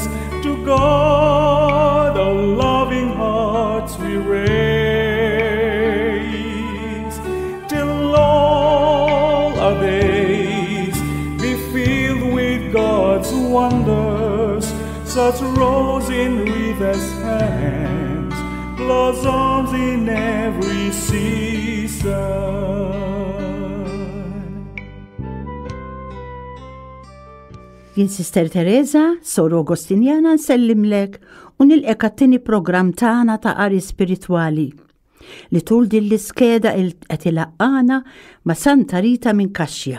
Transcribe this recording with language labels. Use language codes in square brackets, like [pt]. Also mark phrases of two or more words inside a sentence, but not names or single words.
[en] To God our loving hearts we raise, till all our days be filled with God's wonders. Such rose in Rita's hands, blossoms in every season. [mt] Jien Sister Teresa, Sor Agostinjana nsellimlek u nilqek għat-tieni programm tagħna ta' qari spiritwali li tul din l-iskeda qed ilaqqana ma' Santa Rita minn Kaxja.